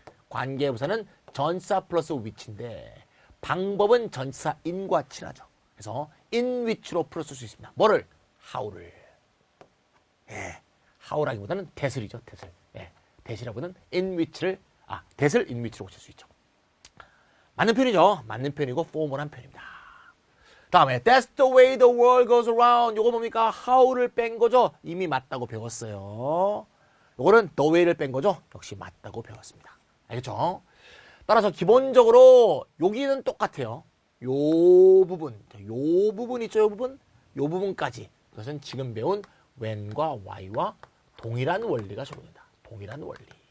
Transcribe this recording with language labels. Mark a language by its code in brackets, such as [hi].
[ko] 관계부사는 전사 플러스 which인데 방법은 전사 in과 친하죠. 그래서 in which로 풀어 쓸 수 있습니다. 뭐를? how를. 예. how라기보다는 that을이죠. that을. 예. that이라고는 in which를 that을 in which로 고칠 수 있죠. 맞는 편이죠. 맞는 편이고 포멀한 편입니다. 다음에 [en] that's the way the world goes around. [ko] 요거 뭡니까? how를 뺀 거죠. 이미 맞다고 배웠어요. 요거는 the way를 뺀 거죠. 역시 맞다고 배웠습니다. 알겠죠? 따라서 기본적으로 여기는 똑같아요. 요 부분 있죠. 요 부분까지 그것은 지금 배운 when과 why와 동일한 원리가 적용된다. 동일한 원리.